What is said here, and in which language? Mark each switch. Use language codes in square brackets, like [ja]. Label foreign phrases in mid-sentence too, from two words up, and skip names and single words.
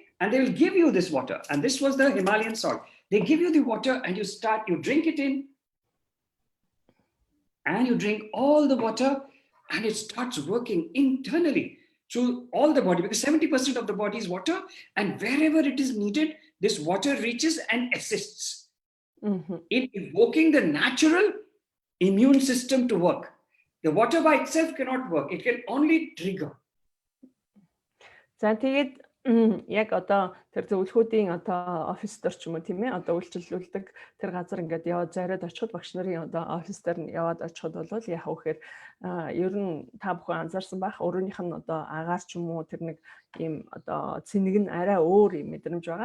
[en] And they will give you this water. And this was the Himalayan salt. They give you the water and you drink it in, and you drink all the water, and it starts working internally through all the body, because 70% of the body is water, and wherever it is needed, this water reaches and assists in evoking the natural immune system to work. The water by itself cannot work. It can only trigger. [mn] За тэгээд яг одоо тэр зөвлөхүүдийн одоо офис дээр ч юм уу тийм ээ одоо үйлчлүүлдэг тэр газар ингээд яваад зориод очиход багш нарын одоо офис дээр нь яваад очиход бол яг үхээр ер нь та бүхэн анзаарсан байх өөрөөнийх нь одоо агаар ч юм уу тэр нэг ийм одоо цэник нь арай өөр юм мэдрэмж байгаа.